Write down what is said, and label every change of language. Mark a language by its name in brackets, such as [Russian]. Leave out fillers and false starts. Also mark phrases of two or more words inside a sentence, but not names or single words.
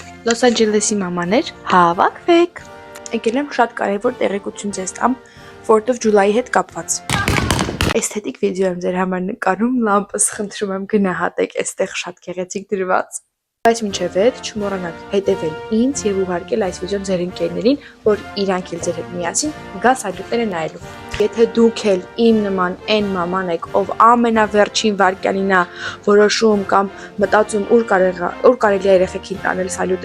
[Armenian] Լոս Անջելեսի մամաներ, հավաքվեք։ Եկել եմ շատ կարևոր տեղեկություն ձեզ տամ 4th of July-ի հետ կապված։ Էսթետիկ վիդեո եմ ձեր համար նկարում, լամպս խնդրում եմ գնահատեք, այստեղ շատ գեղեցիկ դրված։ Բայց մինչև այդ չմոռանաք հետևել ինձ եւ ուղարկել այս վիդեոն ձեր ընկերներին, որ իրանք էլ ձեր հետ միասին գա սալյուտները նայելու։ Եթե դուք էլ իմ նման այն մաման եք, ով ամենավերջին վարքյանին է որոշում կամ մտածում ուր կարելի է երեխեքին տանել սալյուտը